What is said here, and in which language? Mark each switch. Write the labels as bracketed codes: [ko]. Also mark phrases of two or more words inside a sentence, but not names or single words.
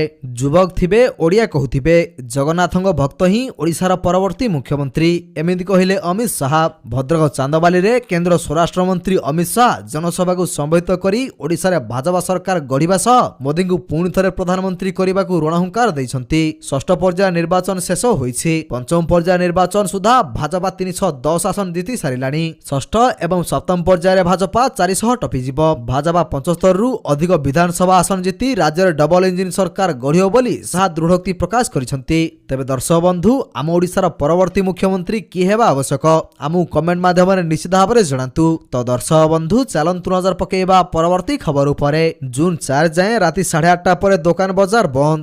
[or] ଯୁବକ ଥିବେ ଓଡ଼ିଆ କହୁଥିବେ, ଜଗନ୍ନାଥଙ୍କ ଭକ୍ତ ହିଁ ଓଡ଼ିଶାର ପରବର୍ତ୍ତୀ ମୁଖ୍ୟମନ୍ତ୍ରୀ, ଏମିତି କହିଲେ ଅମିତ ଶାହ। ଭଦ୍ରକ ଚାନ୍ଦବାଲିରେ କେନ୍ଦ୍ର ସ୍ୱରାଷ୍ଟ୍ର ମନ୍ତ୍ରୀ ଅମିତ ଶାହ ଜନସଭାକୁ ସମ୍ବୋଧିତ କରି ଓଡ଼ିଶାରେ ଭାଜପା ସରକାର ଗଢ଼ିବା ସହ ମୋଦିଙ୍କୁ ପୁଣି ଥରେ ପ୍ରଧାନମନ୍ତ୍ରୀ କରିବାକୁ ରଣହୁଙ୍କାର ଦେଇଛନ୍ତି। ଷଷ୍ଠ ପର୍ଯ୍ୟାୟ ନିର୍ବାଚନ ଶେଷ ହୋଇଛି। ପଞ୍ଚମ ପର୍ଯ୍ୟାୟ ନିର୍ବାଚନ ସୁଦ୍ଧା ଭାଜପା 310 ଆସନ ଜିତି ସାରିଲାଣି। ଷଷ୍ଠ ଏବଂ ସପ୍ତମ ପର୍ଯ୍ୟାୟ ଭାଜପା 400 ଟପି ଜିତିବ। ଭାଜପା 75ରୁ ଅଧିକ ବିଧାନସଭା ଆସନ ଜିତି ରାଜ୍ୟ ଡବଲ ଇଞ୍ଜିନ ସରକାର ଗଢ଼ିବ ବୋଲି ଶାହ ଦୃଢ଼ୋକ୍ତି ପ୍ରକାଶ କରିଛନ୍ତି। ତେବେ ଦର୍ଶକ ବନ୍ଧୁ ଆମ ଓଡ଼ିଶାର ପରବର୍ତ୍ତୀ ମୁଖ୍ୟମନ୍ତ୍ରୀ କିଏ ହେବା ଆବଶ୍ୟକ ଆମକୁ କମେଣ୍ଟ ମାଧ୍ୟମରେ ନିଶ୍ଚିତ ଭାବରେ ଜଣାନ୍ତୁ। ତୋ ଦର୍ଶକ ବନ୍ଧୁ ଚାଲନ୍ତୁ ନଜର ପକାଇବା ପରବର୍ତ୍ତୀ ଖବର ଉପରେ। ଜୁନ 4 ଯାଏ ରାତି 8:30 ପରେ ଦୋକାନ ବଜାର ବନ୍ଦ।